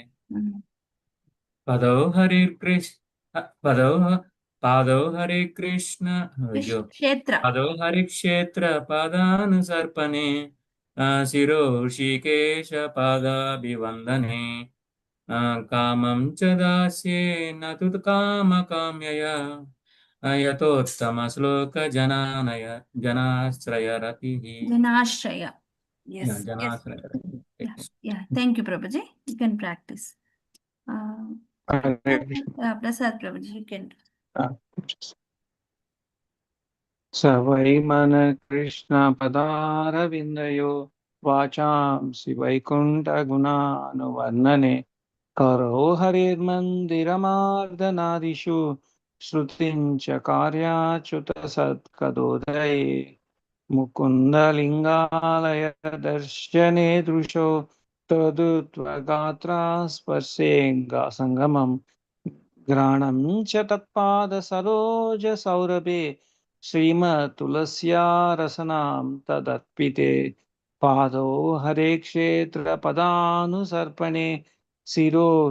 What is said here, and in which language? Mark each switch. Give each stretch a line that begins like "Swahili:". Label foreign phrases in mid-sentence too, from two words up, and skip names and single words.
Sanskrit: పాదౌ హరి క్షేత్ర పాదానుసర్పణే శిరో ఋషికేశ పాదాభివందనే కామం చ దాస్యే నతు కామకామ్యయా యతోత్తమ శ్లోక జనాశ్రయరతి.
English: Thank you Prabhuji, you can practice. Prasad Prabhuji, you can.
Sanskrit: సవై మన కృష్ణ పదారవిందయో వాచాంసి వైకుంఠ గుణానువర్ణనే करो हरिर्मन्दिरमार्दनादिषु श्रुतिं च कार्याच्युत सत्कदोदये मुकुन्दलिङ्गालय दर्शने दृशो तदुत्वगात्रा स्पर्शेऽङ्गसङ्गमम् घ्राणं च तत्पादसरोजसौरभे श्रीमत्तुलस्या रसनां तदर्पिते पादौ हरे क्षेत्रपदानुसर्पणे शिरो